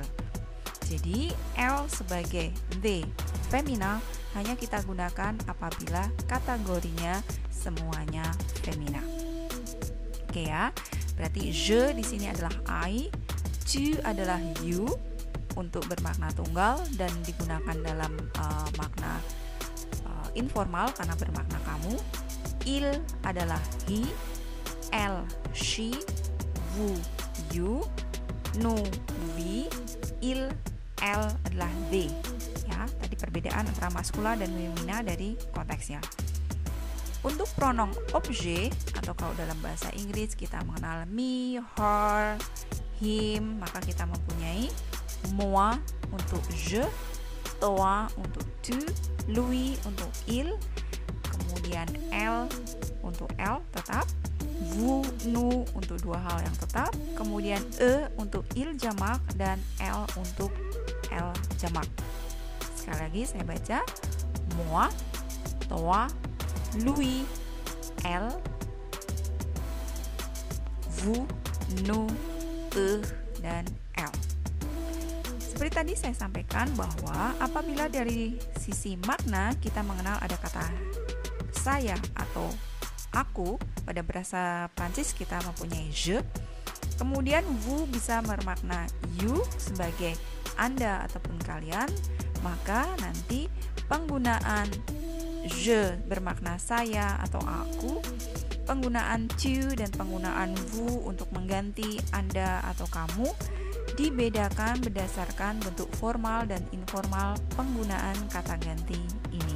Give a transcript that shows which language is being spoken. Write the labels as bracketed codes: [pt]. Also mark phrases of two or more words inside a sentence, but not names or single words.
[id] Jadi L sebagai the femina hanya kita gunakan apabila kategorinya semuanya femina. Oke ya, berarti je di sini adalah I, tu adalah you untuk bermakna tunggal dan digunakan dalam makna informal karena bermakna kamu. Il adalah he, elle she, vous you, nous we, il elle adalah they. Ya, tadi perbedaan antara maskula dan femina dari konteksnya. Untuk pronom objet atau kalau dalam bahasa Inggris kita mengenal [en] me, her, him, [id] maka kita mempunyai moi untuk je, toi untuk tu, lui untuk il, kemudian elle untuk elle tetap, vous, nous untuk dua hal yang tetap, kemudian untuk il jamak dan elle untuk elle jamak. Sekali lagi saya baca, [fr] moi, toi, lui, elle, vous, nous, [id] dan elle. Seperti tadi saya sampaikan bahwa apabila dari sisi makna kita mengenal ada kata saya atau aku, pada bahasa Prancis kita mempunyai je. Kemudian vous bisa bermakna you sebagai Anda ataupun kalian, maka nanti penggunaan je bermakna saya atau aku, penggunaan tu dan penggunaan vous untuk mengganti Anda atau kamu dibedakan berdasarkan bentuk formal dan informal penggunaan kata ganti ini.